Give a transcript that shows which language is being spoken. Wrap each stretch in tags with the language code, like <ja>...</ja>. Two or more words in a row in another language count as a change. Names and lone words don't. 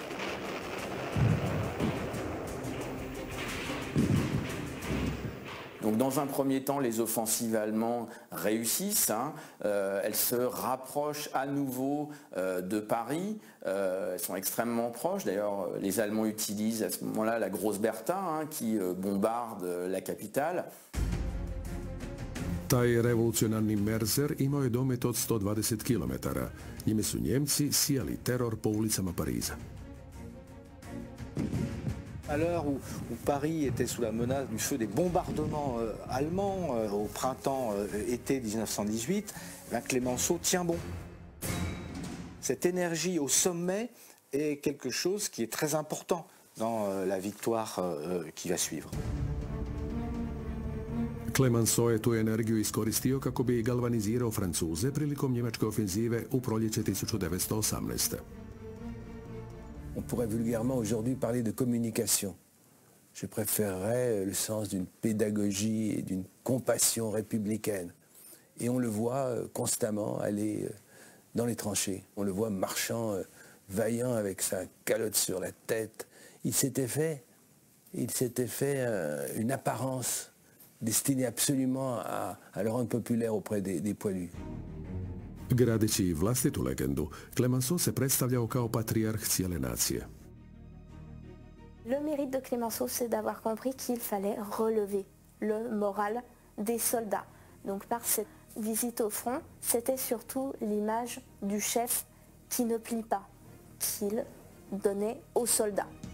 <fr>Donc Donc dans un premier temps, les offensives allemandes réussissent, elles se rapprochent à nouveau de Paris, elles sont extrêmement proches. D'ailleurs, les Allemands utilisent à ce moment-là la Grosse Bertha qui bombarde la capitale.</fr> <hr>Taj revolucionarni Merzer imao je domet od 120 km. Njime su Njemci sijali teror po ulicama Pariza.</hr> <fr>À l'heure où Paris était sous la menace du feu des bombardements allemands au printemps-été 1918, Clémenceau tient bon. Cette énergie au sommet est quelque chose qui est très important dans la victoire qui va suivre.</fr> <hr>Clemenceau je tu energiju iskoristio kako bi galvanizirao Francuze prilikom njemačke ofenzive u proljeće 1918.</hr> <fr>On pourrait vulgairement aujourd'hui parler de communication. Je préférerais le sens d'une pédagogie et d'une compassion républicaine. Et on le voit constamment aller dans les tranchées. On le voit marchant, vaillant avec sa calotte sur la tête. Il s'était fait une apparence destinée absolument à le rendre populaire auprès des poilus.</fr> <hr>Gradeći vlastitu legendu, Clemenceau se predstavljao kao patrijarh cijele nacije.</hr> <fr>Le mérite de Clemenceau, c'est d'avoir compris qu'il fallait relever le moral des soldats. Donc par cette visite au front, c'était surtout l'image du chef qui ne plie pas, qu'il donnait aux soldats.</fr>